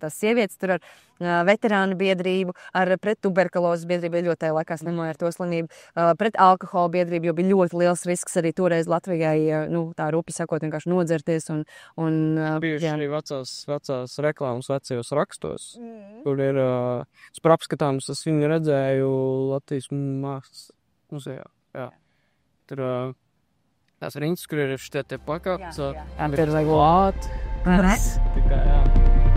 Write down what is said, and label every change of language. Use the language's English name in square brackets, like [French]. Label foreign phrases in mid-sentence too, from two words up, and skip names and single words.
[Latvian] Tās sievietes tur ar veterānu biedrību, ar pret tuberkulozes biedrību, ļoti tajā laikā slimoja ar to slimību, pret alkohola biedrību, jo bija ļoti liels risks arī toreiz Latvijai, tā rupi sakot, vienkārši nodzerties. Bijuši arī vecās reklāmas vecajos rakstos, kur ir par apskatāms, es viņu redzēju Latvijas mākslas muzejā. Jā. Tur tās riņķis, kur ir šitie plakāti. Jā. [English] There's like what? [Latvian] Tikai, jā.